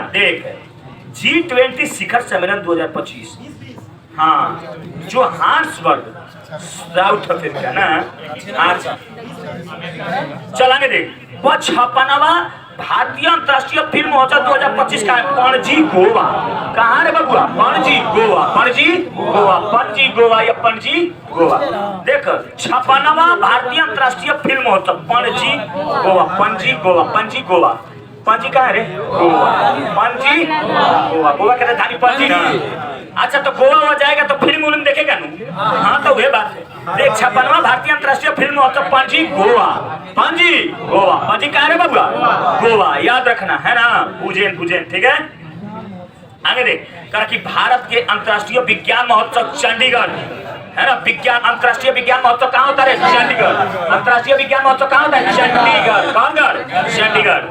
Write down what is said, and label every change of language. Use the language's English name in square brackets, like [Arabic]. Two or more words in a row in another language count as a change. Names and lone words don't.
[Hindi] देख, G20 शिखर सम्मेलन 2025, हाँ, जोहान्सबर्ग, साउथ अफ्रीका ना। अच्छा, चलांगे देख, 56वां भारतीय अंतर्राष्ट्रीय फिल्म महोत्सव 2025 का पणजी गोवा। कहाँ रे बबुआ? पणजी गोवा, पणजी गोवा, पणजी गोवा या पणजी गोवा। देख 56वां भारतीय अंतर्राष्ट्रीय फिल्म महोत्सव पणजी गोवा, पणजी गोवा, पणजी गोवा। पणजी कहाँ रे? गोवा, पणजी गोवा। गोवा के राजधानी पणजी ना। अच्छा तो गोवा हो जाएगा तो फिल्म उल्म देखेगा नू? हाँ तो वही बात है। देख 56वां भारतीय अंतर्राष्ट्रीय फिल्म महोत्सव पणजी गोवा, पणजी गोवा। पणजी कहाँ रे बबुआ? गोवा, याद रखना है ना। उज्जैन, उज्जैन, ठीक है। आगे देख कहा कि भारत के अंतर्राष्ट्रीय विज्ञान महोत्सव चंडीगढ़ है ना। विज्ञान अंतर्राष्ट्रीय विज्ञान महोत्सव कहाँ होता है? चंडीगढ़। अंतर्राष्ट्रीय विज्ञान महोत्सव कहाँ होता है? चंडीगढ़। कौन गढ़? चंडीगढ़।